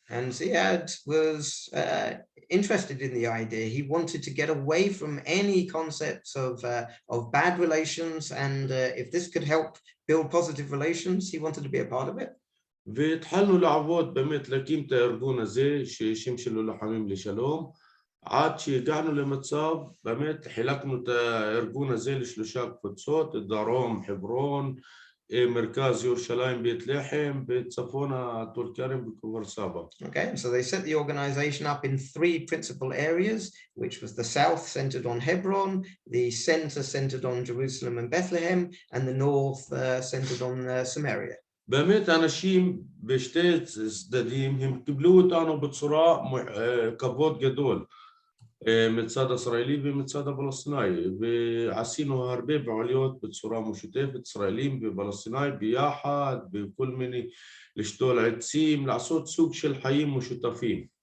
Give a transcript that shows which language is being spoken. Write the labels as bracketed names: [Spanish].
[English] And Ziad was interested in the idea. He wanted to get away from any concepts of bad relations, and if this could help build positive relations, he wanted to be a part of it. [Hebrew] והתחלנו לעבוד באמת להקים את הארגון הזה ששימשו לוחמים לשלום, עד שהגענו למצב, באמת חילקנו את הארגון הזה לשלושה קבוצות, דרום חברון, מרכז ירושלים בית לחם, וצפון טול כרם וכפר סבא. [English] Okay, so they set the organization up in three principal areas, which was the south centered on Hebron, the center centered on Jerusalem and Bethlehem, and the north centered on Samaria. [Hebrew] באמת אנשים בשתי צדדים הם קיבלו אותנו בצורה כבוד גדול מצד הישראלי ומצד הפלסטיני, ועשינו הרבה פעילויות בצורה משותפת, ישראלים ופלסטינים ביחד, בכל מיני, לשתול עצים, לעשות סוג של חיים משותפים.